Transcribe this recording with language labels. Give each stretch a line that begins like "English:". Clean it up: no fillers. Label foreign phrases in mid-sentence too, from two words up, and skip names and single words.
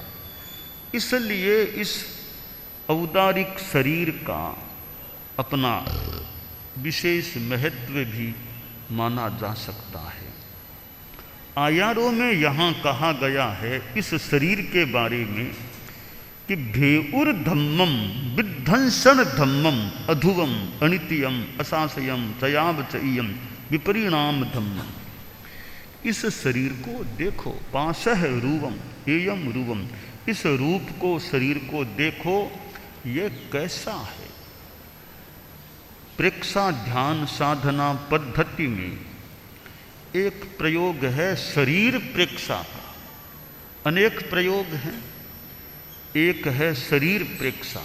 Hindi: इसलिए इस औदारिक शरीर का अपना विशेष महत्व भी माना जा सकता है। आयारों में यहाँ कहा गया है इस शरीर के बारे में कि
Prakrit languages: भेउर धम्मम विध्वंसन धम्मम अधुवम अनित्यम असासयम चयावचयम विपरिणाम धम्मम।
Hindi: इस शरीर को देखो,
Prakrit languages: पाशह रूपम एयम रूपम,
Hindi: इस रूप को, शरीर को देखो, ये कैसा है। प्रेक्षा ध्यान साधना पद्धति में एक प्रयोग है शरीर प्रेक्षा का, अनेक प्रयोग हैं, एक है शरीर प्रेक्षा।